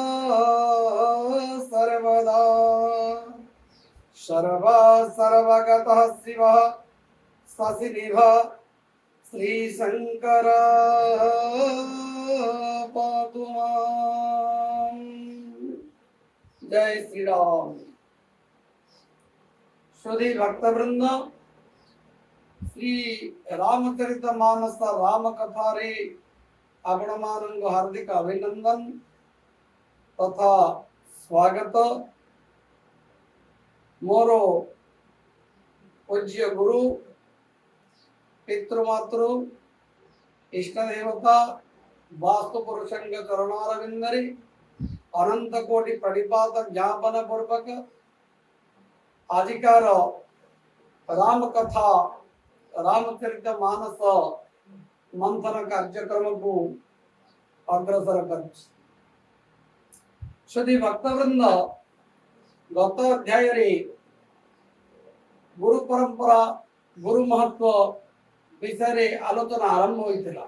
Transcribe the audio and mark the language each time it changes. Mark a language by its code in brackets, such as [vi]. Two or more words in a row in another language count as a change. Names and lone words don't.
[sa] सर्वदा सर्वगतः शिवः शशिनिभः श्रीशंकर पातु मां। [or] ଜୟ ଶ୍ରୀ ରାମ। ସୁଧୀ ଭକ୍ତବୃନ୍ଦ, ଶ୍ରୀ ରାମଚରିତ ମାନସ ରାମ କଥାରେ ଆପଣ ମାନଙ୍କ ହାର୍ଦ୍ଦିକ ଅଭିନନ୍ଦନ ତଥା ସ୍ୱାଗତ। ମୋର ପୂଜ୍ୟ ଗୁରୁ ପିତୃମାତୃ ଇଷ୍ଟ ଦେବତା ବାସ୍ତୁ ପୁରୁଷଙ୍କ ଚରଣାରବିନ୍ଦରେ ଅନନ୍ତ କୋଟି ପ୍ରଣିପାତ ଜ୍ଞାପନ ପୂର୍ବକ ଆଜିକାର ରାମ କଥା ରାମଚରିତ ମାନସ ମନ୍ଥନ କାର୍ଯ୍ୟକ୍ରମ କୁ ଅଗ୍ରସର କର। ଶ୍ରୀ ଭକ୍ତବୃନ୍ଦ, ଗତ ଅଧ୍ୟାୟ ରେ ଗୁରୁ ପରମ୍ପରା ଗୁରୁ ମହତ୍ୱ ବିଷୟ ଆଲୋଚନା ଆରମ୍ଭ ହୋଇଥିଲା।